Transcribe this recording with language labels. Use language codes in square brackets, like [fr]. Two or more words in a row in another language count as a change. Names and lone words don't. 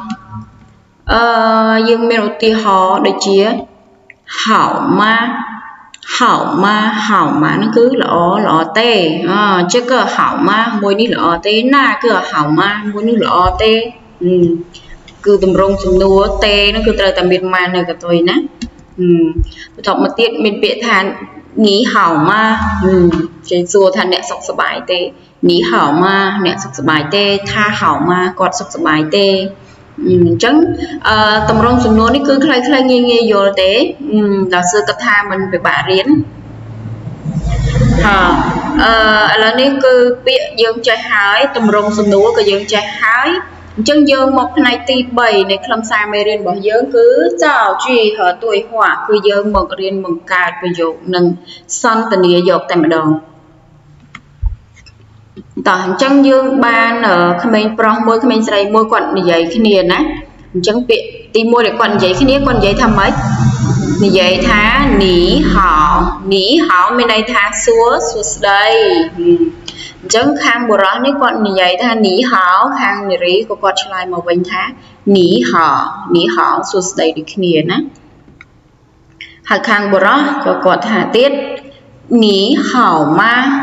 [km] យើងមានឧទាហរណ៍ដូចជា [zh] 好吗 [km] ហ្នឹងគឺល្អទេ [zh] 这个好吗 [km] មួយនេះល្អទេណា គឺ [zh] 好吗 [km] មួយនេះល្អទេគឺទម្រង់សំណួរទេហ្នឹងគឺត្រូវតែមានម៉ានៅកន្ទុយណាបន្ទាប់មកទៀតមានពាក្យថា [zh] 你好吗 [km] គេសួរថាអ្នកសុខសប្បាយទេ [zh] 你好吗 [km] អ្នកសុខសប្បាយទេថា [zh] 好吗 [km] គាត់សុខសប្បាយទេអញ្ចឹងទម្រង់សំណួរនេះគឺខ្លីៗងាយយល់ទេដល់សួរគាត់ថាមិនពិបាករៀន ឥឡូវនេះគឺពាក្យយើងចេះហើយទម្រង់សំណួរក៏យើងចេះហើយអញ្ចឹងយើងមកផ្នែកទី3នៃខ្លឹមសារមេរៀនរបស់យើងគឺ [zh] 造句和对话 [km] គឺយើងមករៀនបង្កើតប្រយោគនិងសន្ទនាយកតែម្ដង តោះអញ្ចឹងយើងបានក្មេងប្រុសមួយក្មេងស្រីមួយគាត់និយាយគ្នាណាអញ្ចឹងពាក្យ ទី1ដែលគាត់និយាយគ្នាគាត់និយាយថាម៉េចនិយាយថា [zh] 你好 [km] មានន័យថាសួស្ដីអញ្ចឹងខាងបុរសនេះគាត់និយាយថា [zh] 你好 [km] ខាងនារីក៏គាត់ឆ្លើយមកវិញថា [zh] 你好 [km] សួស្ដីដូចគ្នាណាហើយខាងបុរសក៏គាត់ថាទៀត [zh] 你好吗